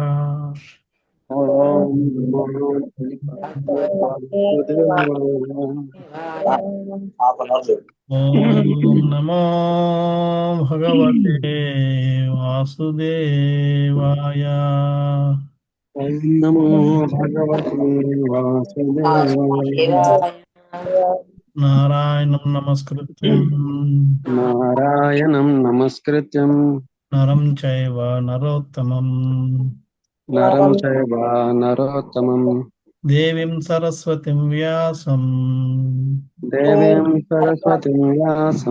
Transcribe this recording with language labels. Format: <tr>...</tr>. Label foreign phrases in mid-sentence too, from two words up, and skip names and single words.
<sa>ఓం నమో భగవతే వాసుదేవాయ. ఓం నమో భగవతే వాసుదేవాయ. ఓం నమో భగవతే వాసుదేవాయ. నారాయణం నమస్కృత్యం నారాయణం నమస్కృత్యం నరం చైవ నరోత్తమం నరం చైవ నరోత్తమం దేవీం సరస్వతిం వ్యాసం దేవీం సరస్వతిం వ్యాసం</sa>